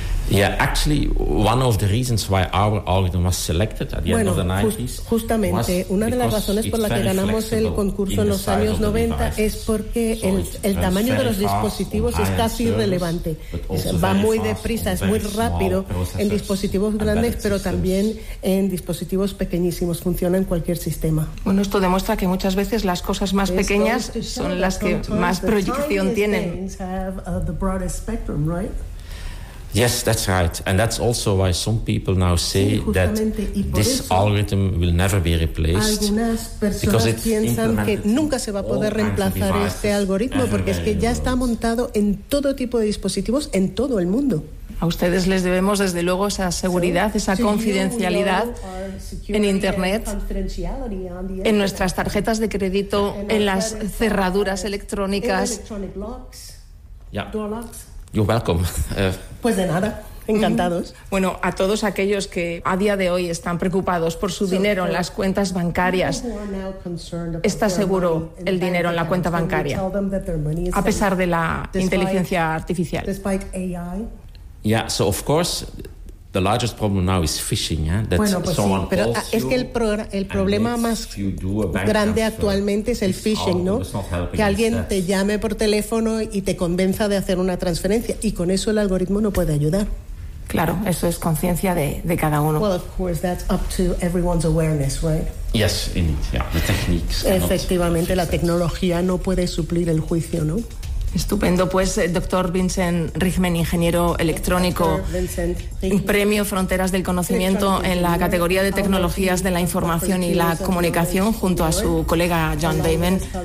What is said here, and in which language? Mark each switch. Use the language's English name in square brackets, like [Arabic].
[English] Yeah, actually, one of the reasons why our algorithm was selected at the [Spanish] bueno, [English] end of the 90s [Spanish] justamente, [English] was [Spanish] una de las razones por la que ganamos el concurso en los años 90 es porque so el tamaño de los dispositivos es casi irrelevante. Va muy deprisa, es muy rápido en dispositivos grandes, pero también en dispositivos pequeñísimos. Funciona en cualquier sistema. Bueno, esto demuestra que muchas veces las cosas más pequeñas son las que más proyección tienen. [English] Yes, that's right. And that's also why some people now say [Spanish] sí, [English] that this algorithm will never be replaced. [Spanish] Algunas personas piensan que nunca se va a poder reemplazar este algoritmo porque es que ya está montado en todo tipo de dispositivos en todo el mundo. A ustedes les debemos desde luego esa seguridad, esa confidencialidad en Internet, en nuestras tarjetas de crédito, en las cerraduras electrónicas. [English] Yeah. You're welcome. [Spanish] Pues de nada, encantados. Bueno, a todos aquellos que a día de hoy están preocupados por su dinero en las cuentas bancarias, está seguro el dinero en la cuenta bancaria, a pesar de la inteligencia artificial. [English] Yeah, so of course. The largest problem now is phishing, yeah? [Spanish] That bueno, pues someone sí, pero es que el problema más grande actualmente es el phishing, ¿no? Que alguien te llame por teléfono y te convenza de hacer una transferencia, y con eso el algoritmo no puede ayudar. Claro, eso es conciencia de cada uno. [English] Well, of course, that's up to everyone's awareness, right? Yes, indeed, yeah, the techniques. [Spanish] Efectivamente, la tecnología no puede suplir el juicio, ¿no? Estupendo, pues, doctor Vincent Richmen, ingeniero electrónico, premio Fronteras del Conocimiento en la categoría de tecnologías de la información y la comunicación, junto a su colega John Damon.